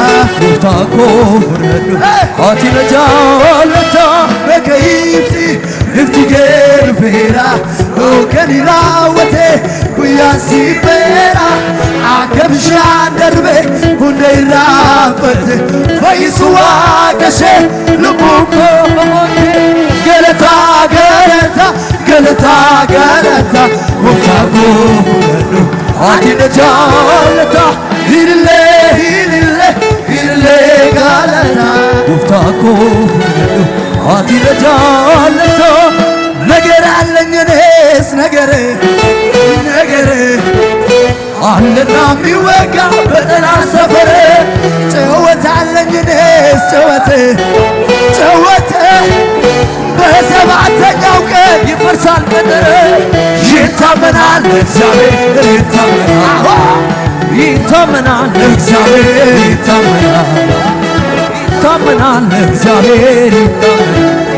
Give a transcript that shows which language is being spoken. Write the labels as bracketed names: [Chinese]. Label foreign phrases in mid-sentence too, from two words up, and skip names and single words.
[Oromo] gooftaa koo ati na jaalata bakka ifti kee dhufeera hoogganni raawwate guyyaan si beera akka bishaan darbe hunda irraa matte fayyisu waaqashee lubbuu koo kooti galata gooftaa koo ati na jaalata ilillee galata gooftaa koo ati na jaalata [Amharic] ነገር አለኝ እኔስ ነገር አለና የሚወጋ በጠላት ሰፈር ጭወት አለኝ እኔስ ጭወት በሰባተኛው ቀን ይፈርሳል ቅጥር ይታመናል እግዚአብሔር ይታመናል እግዚአብሔር ይታመናል እግዚአብሔር ይታመናል